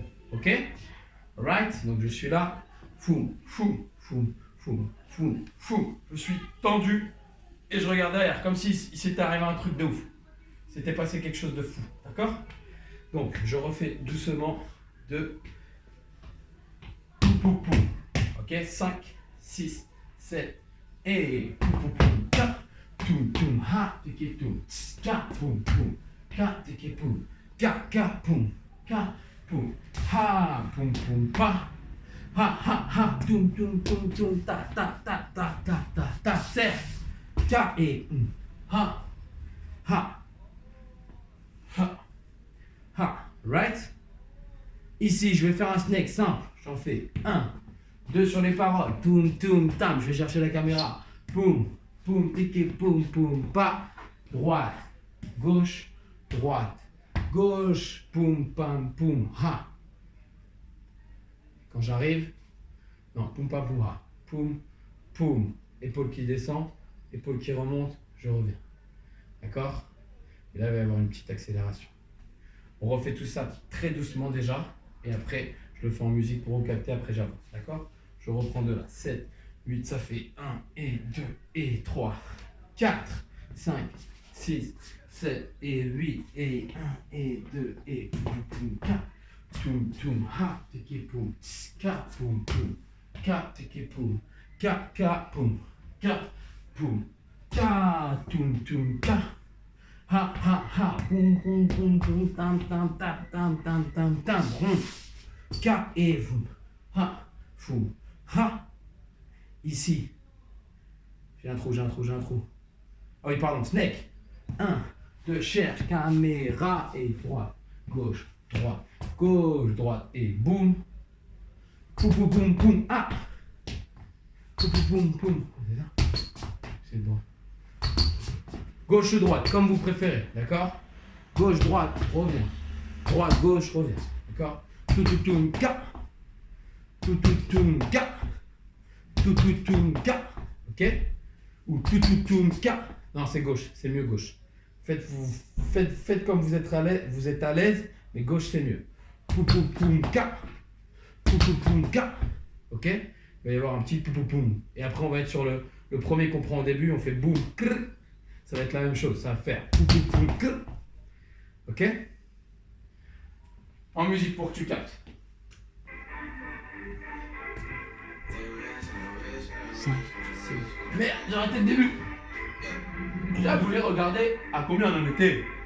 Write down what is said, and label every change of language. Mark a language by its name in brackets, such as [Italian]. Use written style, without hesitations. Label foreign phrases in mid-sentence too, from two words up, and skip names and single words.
[English] Ok? Alright? [French] Donc je suis là, fou, fou, fou, fou, fou, fou. Je suis tendu et je regarde derrière, comme si il s'était arrivé un truc de ouf. C'était passé quelque chose de fou. D'accord? Donc je refais doucement de pou pou pou. Ok? 5, 6, 7 et pou pou pou. Ka, toum toum ha, tiki toum, ka, poum poum, ka, tiki poum, ka, poum, ka, poum, ha, poum poum pa, ha ha ha, toum toum toum toum, ta ta ta ta ta ta ta, serre, ka et ha, ha, ha, ha, [English] right? [French] Ici, je vais faire un snake simple. J'en fais 1, 2 sur les paroles. Toum, toum, tam. Je vais chercher la caméra. Poum, poum, tiki, poum, poum, pa. Droite, gauche, droite, gauche, poum, pam, poum, ha. Quand j'arrive, non, poum, pam, poum, ha. Poum, poum. Épaule qui descend, épaule qui remonte, je reviens. D'accord? Et là, il va y avoir une petite accélération. On refait tout ça très doucement déjà. Et après, je le fais en musique pour vous capter. Après, j'avance. D'accord? Je reprends de là. 7, 8, ça fait 1 et 2 et 3, 4, 5, 6, 7 et 8 et 1 et 2 et poum poum 4. Toum toum ha tiki poum. Ka poum poum. Ka tiki poum. Ka poum. Ka poum. Ka toum toum ka. Ha ha ha. Poum poum poum poum. Tam tam tam tam tam tam tam. Ka et poum. Ha poum. Ha. Ici. J'ai un trou. Oh oui, pardon, snake. 1, 2, cherche, caméra et droite, gauche, droite et boum. Poum, poum, poum, poum, ah. Poum, poum, poum, poum. C'est ça? C'est droit. Gauche, droite, comme vous préférez, d'accord? Gauche, droite, reviens. Droite, gauche, reviens, d'accord? Tout, tout, tout, ka. Tout, tout, tout, ka. Tout, tout, tout, ka. Ok? Ou tout, tout, tout, ka. Non, c'est gauche, c'est mieux gauche. Faites comme vous êtes à l'aise, mais gauche c'est mieux. Pou pou poum ka. Pou pou poum ka. Ok? Il va y avoir un petit pou pou poum. Et après on va être sur le premier qu'on prend au début, on fait boum, krr. Ça va être la même chose, ça va faire pou pou poum krr. Ok? En musique pour que tu captes. 5, 6. Merde, j'ai arrêté le début. J'ai voulu regarder à combien on en était.